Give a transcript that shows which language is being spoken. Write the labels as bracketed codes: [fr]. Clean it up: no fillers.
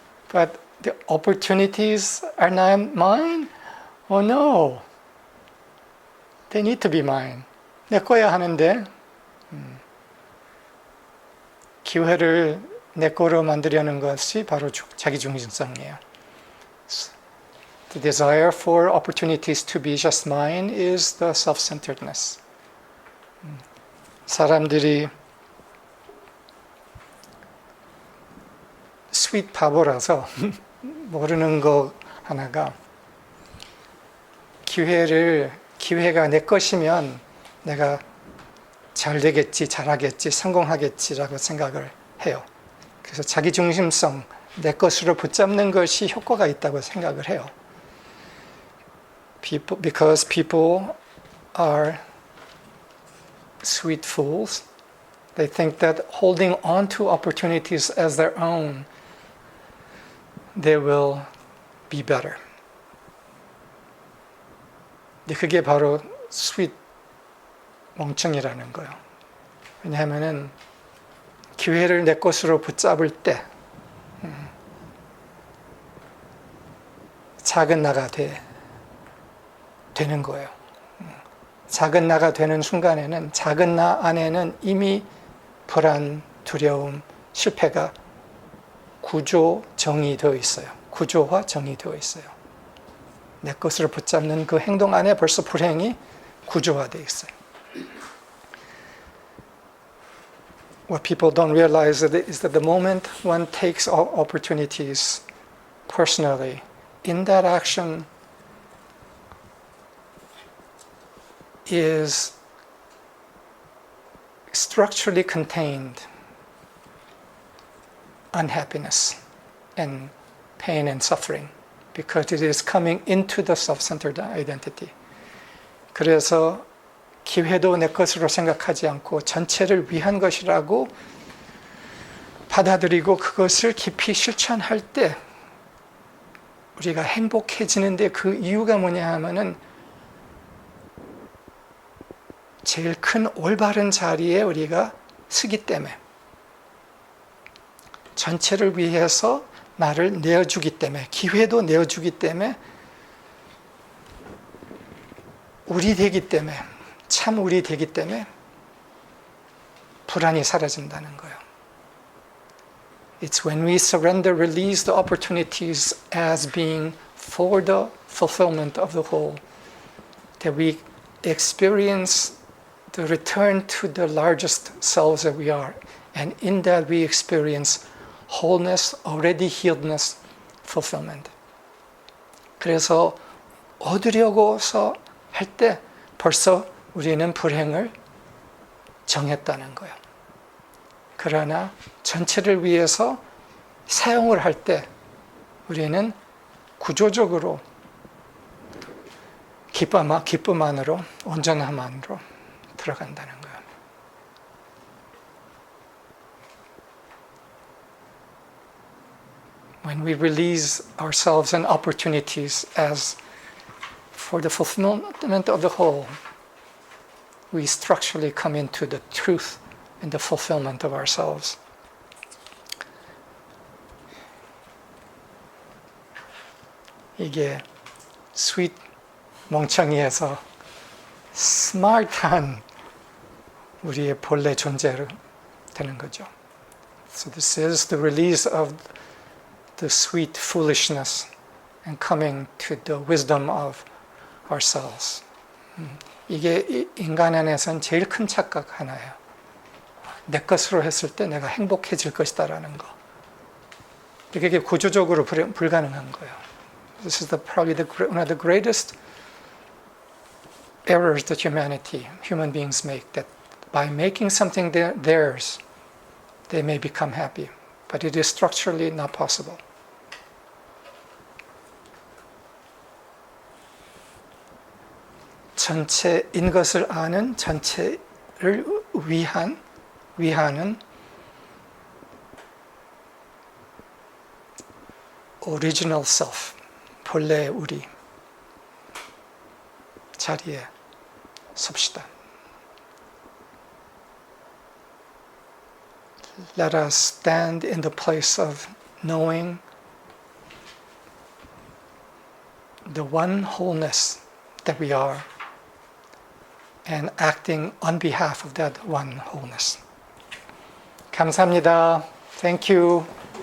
[en] But the opportunities are not mine? No. They need to be mine. [ko] 내 거야 하는데 기회를 내 거로 만들려는 것이 바로 자기중심성이에요. [en] The desire for opportunities to be just mine is the self-centeredness. [ko] 사람들이 스윗 바보라서 모르는 거 하나가 기회가 내 것이면 내가 잘 되겠지, 잘하겠지, 성공하겠지라고 생각을 해요. 그래서 자기중심성, 내 것으로 붙잡는 것이 효과가 있다고 생각을 해요. [en] Because people are sweet fools, they think that holding on to opportunities as their own, they will be better. [ko] 근데 그게 바로 스윗 멍청이라는 거예요. 왜냐하면은 기회를 내 것으로 붙잡을 때 작은 나가 되는 거예요. 작은 나가 되는 순간에는 작은 나 안에는 이미 불안, 두려움, 실패가 정의되어 있어요. 구조화 정의되어 있어요. 내 것으로 붙잡는 그 행동 안에 벌써 불행이 구조화되어 있어요. [en] What people don't realize is that the moment one takes opportunities personally, in that action is structurally contained unhappiness and pain and suffering because it is coming into the self-centered identity. [ko] 그래서 기회도 내 것으로 생각하지 않고 전체를 위한 것이라고 받아들이고 그것을 깊이 실천할 때 우리가 행복해지는데 그 이유가 뭐냐 하면은 제일 큰 올바른 자리에 우리가 서기 때문에 전체를 위해서 나를 내어주기 때문에 기회도 내어주기 때문에 우리 되기 때문에 참 우리 되기 때문에 불안이 사라진다는 거예요. [en] It's when we surrender, release the opportunities as being for the fulfillment of the whole that we experience the return to the largest selves that we are. And in that we experience wholeness, already healedness, fulfillment. [ko] 그래서 얻으려고서 할 때 벌써 우리는 불행을 정했다는 거예요. 그러나 전체를 위해서 사용을 할 때 우리는 구조적으로 기쁨 안으로 온전함 안으로 들어간다는 거예요. [en] When we release ourselves and opportunities as for the fulfillment of the whole, we structurally come into the truth and the fulfillment of ourselves. [ko] 이게 스윗 멍청이에서 스마트한 우리의 본래 존재로 되는 거죠. [en] So this is the release of the sweet foolishness and coming to the wisdom of ourselves. [ko] 이게 인간 안에선 제일 큰 착각 하나예요. 내 것으로 했을 때 내가 행복해질 것이다라는 거. 이게 구조적으로 불가능한 거예요. [en] This is probably one of the greatest errors that human beings make. That by making something theirs, they may become happy, but it is structurally not possible. [ko] 전체인 것을 아는 전체를 위하는 [en] original self, [ko] 본래 우리 자리에 섭시다. [en] Let us stand in the place of knowing the one wholeness that we are and acting on behalf of that one wholeness. [ko] 감사합니다. [en] Thank you.